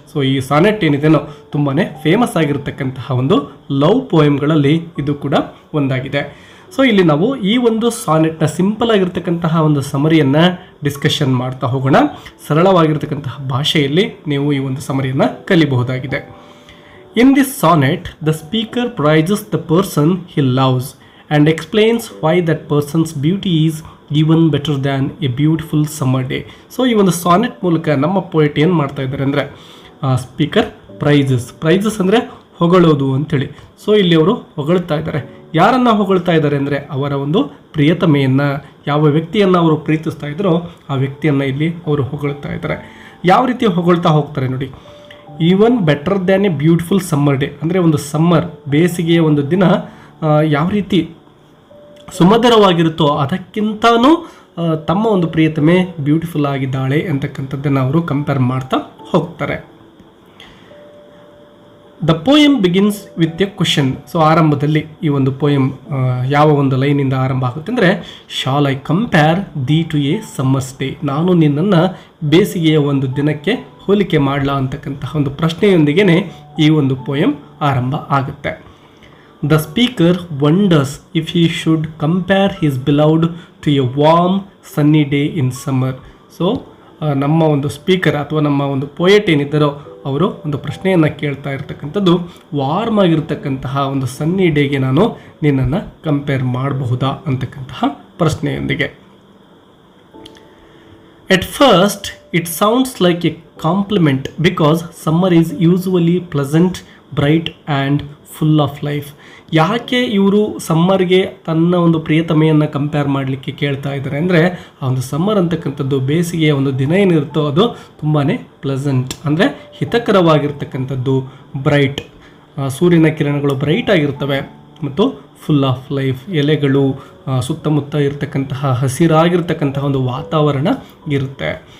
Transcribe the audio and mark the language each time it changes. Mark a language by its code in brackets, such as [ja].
[kn] So ಈ sonnet ಏನಿದೆನೋ ತುಂಬಾ famous ಆಗಿರತಕ್ಕಂತಹ ಒಂದು ಲವ್ ಪೋಯಮ್ಗಳಲ್ಲಿ ಇದು ಕೂಡ ಒಂದಾಗಿದೆ. ಸೊ ಇಲ್ಲಿ ನಾವು ಈ ಒಂದು ಸಾನೆಟ್ನ ಸಿಂಪಲ್ ಆಗಿರ್ತಕ್ಕಂತಹ ಒಂದು ಸಮರಿಯನ್ನು ಡಿಸ್ಕಷನ್ ಮಾಡ್ತಾ ಹೋಗೋಣ. ಸರಳವಾಗಿರ್ತಕ್ಕಂತಹ ಭಾಷೆಯಲ್ಲಿ ನೀವು ಈ ಒಂದು ಸಮರಿಯನ್ನು ಕಲಿಬಹುದಾಗಿದೆ. [en] In this sonnet the speaker praises the person he loves and explains why that person's beauty is even better than a beautiful summer day. [kn] So ಈ ಒಂದು ಸಾನೆಟ್ ಮೂಲಕ ನಮ್ಮ ಪೋಯೆಟ್ ಏನು ಮಾಡ್ತಾ ಇದ್ದಾರೆ ಅಂದರೆ ಸ್ಪೀಕರ್ ಪ್ರೈಸಸ್ ಅಂದರೆ ಹೊಗಳೋದು ಅಂಥೇಳಿ. ಸೊ ಇಲ್ಲಿ ಅವರು ಹೊಗಳ್ತಾ ಇದ್ದಾರೆ. ಯಾರನ್ನು ಹೊಗಳ್ತಾ ಇದ್ದಾರೆ ಅಂದರೆ ಅವರ ಒಂದು ಪ್ರಿಯತಮೆಯನ್ನು, ಯಾವ ವ್ಯಕ್ತಿಯನ್ನು ಅವರು ಪ್ರೀತಿಸ್ತಾ ಇದ್ದಾರೋ ಆ ವ್ಯಕ್ತಿಯನ್ನು ಇಲ್ಲಿ ಅವರು ಹೊಗಳ್ತಾ ಇದ್ದಾರೆ. ಯಾವ ರೀತಿ ಹೊಗಳ್ತಾ ಹೋಗ್ತಾರೆ ನೋಡಿ. [en] even better than a beautiful summer day, [kn] ಅಂದರೆ ಒಂದು ಸಮ್ಮರ್ ಬೇಸಿಗೆಯ ಒಂದು ದಿನ ಯಾವ ರೀತಿ ಸುಮಧುರವಾಗಿರುತ್ತೋ ಅದಕ್ಕಿಂತನೂ ತಮ್ಮ ಒಂದು ಪ್ರಿಯತಮೆ ಬ್ಯೂಟಿಫುಲ್ ಆಗಿದ್ದಾಳೆ ಅಂತಕ್ಕಂಥದ್ದನ್ನು ಅವರು ಕಂಪೇರ್ ಮಾಡ್ತಾ ಹೋಗ್ತಾರೆ. [en] The poem begins with a question. [kn] So ಆರಂಭದಲ್ಲಿ ಈ ಒಂದು ಪೋಯಮ್ ಯಾವ ಒಂದು ಲೈನಿಂದ ಆರಂಭ ಆಗುತ್ತೆ ಅಂದರೆ [en] shall I compare thee to a summer's day, [kn] ನಾನು ನಿನ್ನನ್ನು ಬೇಸಿಗೆಯ ಒಂದು ದಿನಕ್ಕೆ ಹೋಲಿಕೆ ಮಾಡಲಾ ಅಂತಕ್ಕಂತಹ ಒಂದು ಪ್ರಶ್ನೆಯೊಂದಿಗೆ ಈ ಒಂದು ಪೋಯಮ್ ಆರಂಭ ಆಗುತ್ತೆ. [en] The speaker wonders if he should compare his beloved to a warm sunny day in summer. [kn] So ನಮ್ಮ ಒಂದು ಸ್ಪೀಕರ್ ಅಥವಾ ನಮ್ಮ ಒಂದು ಪೋಯೆಟ್ ಏನಿದ್ದಾರೋ ಅವರು ಒಂದು ಪ್ರಶ್ನೆಯನ್ನು ಕೇಳ್ತಾ ಇರ್ತಕ್ಕಂಥದ್ದು, ವಾರ್ಮ್ ಆಗಿರ್ತಕ್ಕಂತಹ ಒಂದು ಸನ್ನಿ ಡೇಗೆ ನಾನು ನಿನ್ನನ್ನು ಕಂಪೇರ್ ಮಾಡಬಹುದಾ ಅಂತಕ್ಕಂತಹ ಪ್ರಶ್ನೆಯೊಂದಿಗೆ. [en] At first it sounds like a compliment because summer is usually pleasant, bright and full of life. [kn] ಯಾಕೆ ಇವರು ಸಮ್ಮರ್ಗೆ ತನ್ನ ಒಂದು ಪ್ರಿಯತಮೆಯನ್ನು ಕಂಪೇರ್ ಮಾಡಲಿಕ್ಕೆ ಕೇಳ್ತಾ ಇದ್ದಾರೆ ಅಂದರೆ ಆ ಒಂದು ಸಮ್ಮರ್ ಅಂತಕ್ಕಂಥದ್ದು ಬೇಸಿಗೆಯ ಒಂದು ದಿನ ಏನಿರುತ್ತೋ ಅದು ತುಂಬಾ ಪ್ಲೆಸೆಂಟ್ ಅಂದರೆ ಹಿತಕರವಾಗಿರ್ತಕ್ಕಂಥದ್ದು, ಬ್ರೈಟ್, ಸೂರ್ಯನ ಕಿರಣಗಳು ಬ್ರೈಟ್ ಆಗಿರ್ತವೆ ಮತ್ತು [en] full of life, [kn] ಎಲೆಗಳು ಸುತ್ತಮುತ್ತ ಇರತಕ್ಕಂತಹ ಹಸಿರಾಗಿರ್ತಕ್ಕಂತಹ ಒಂದು ವಾತಾವರಣ ಇರುತ್ತೆ.